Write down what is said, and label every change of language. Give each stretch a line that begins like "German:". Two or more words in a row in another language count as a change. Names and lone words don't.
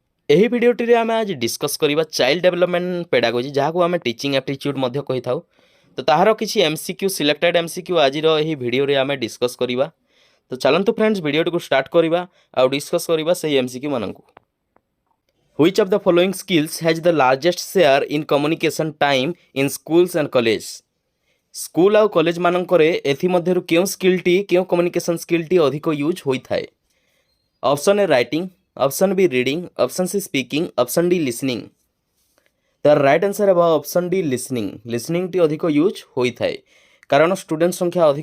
Odia: ଏହି ଭିଡ଼ିଓଟିରେ ଆମେ ଆଜି ଡିସ୍କସ୍ କରିବା
English: child development pedagogy,
Odia: ଯାହାକୁ ଆମେ
English: teaching aptitude
Odia: ମଧ୍ୟ କହିଥାଉ। ତ ତାହାର କିଛି
English: MCQ selected MCQ
Odia: ଆଜିର ଏହି ଭିଡ଼ିଓରେ ଆମେ ଡିସ୍କସ୍ କରିବା। ତ ଚାଲନ୍ତୁ ଫ୍ରେଣ୍ଡସ୍ ଭିଡ଼ିଓଟିକୁ ଷ୍ଟାର୍ଟ କରିବା ଆଉ ଡିସ୍କସ୍ କରିବା ସେହି MCQ ମାନଙ୍କୁ।
English: Which of the following skills has the largest share in communication time in schools and colleges?
Odia: ସ୍କୁଲ ଆଉ କଲେଜ ମାନଙ୍କରେ ଏଥିମଧ୍ୟରୁ କେଉଁ ସ୍କିଲ୍ଟି କେଉଁ
English: communication skillଟି
Odia: ଅଧିକ ୟୁଜ୍ ହୋଇଥାଏ?
English: option A writing, option B reading, option C speaking, option D listening. ତାର right answer ହେବ option D listening.
Odia: ଲିସନିଂଟି ଅଧିକ ୟୁଜ୍ ହୋଇଥାଏ କାରଣ ଷ୍ଟୁଡେଣ୍ଟ ସଂଖ୍ୟା ଅଧିକ।